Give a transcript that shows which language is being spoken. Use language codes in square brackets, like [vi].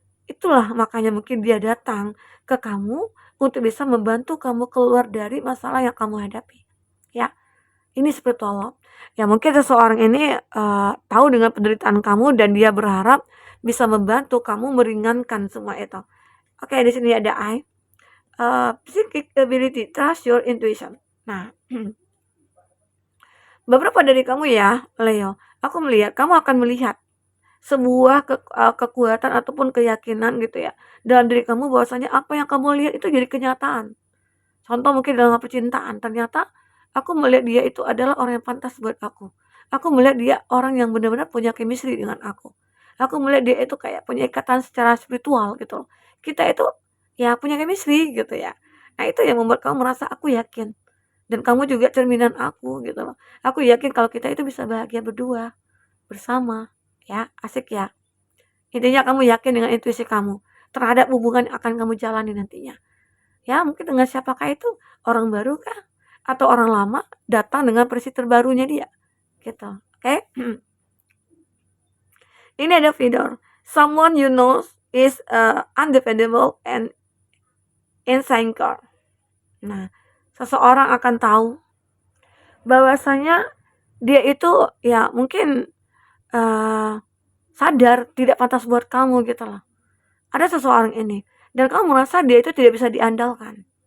[id] Itulah makanya mungkin dia datang ke kamu untuk bisa membantu kamu keluar dari masalah yang kamu hadapi. Ya, ini spiritual love. Ya mungkin seseorang ini tahu dengan penderitaan kamu dan dia berharap bisa membantu kamu meringankan semua itu. Oke, di sini ada I. [en] Psychic ability, trust your intuition. [id] Nah, beberapa dari kamu ya, Leo, aku melihat kamu akan melihat sebuah kekuatan ataupun keyakinan gitu ya dalam diri kamu bahwasanya apa yang kamu lihat itu jadi kenyataan. Contoh mungkin dalam percintaan, ternyata aku melihat dia itu adalah orang yang pantas buat aku. Aku melihat dia orang yang benar-benar punya chemistry dengan aku. Aku melihat dia itu kayak punya ikatan secara spiritual gitu loh. Kita itu ya punya chemistry gitu ya. Nah, itu yang membuat kamu merasa, "Aku yakin, dan kamu juga cerminan aku," gitu loh. "Aku yakin kalau kita itu bisa bahagia berdua, bersama." Ya, asik ya? Intinya kamu yakin dengan intuisi kamu terhadap hubungan yang akan kamu jalani nantinya. Ya, mungkin dengan siapakah itu, orang baru kah? Atau orang lama datang dengan versi terbarunya dia, gitu. Oke? Ini ada Vidor. [en] Someone you know is undependable and insecure. [id] Nah, seseorang akan tahu bahwasanya dia itu ya mungkin sadar tidak pantas buat kamu gitu loh. Ada seseorang ini dan kamu merasa dia itu tidak bisa diandalkan.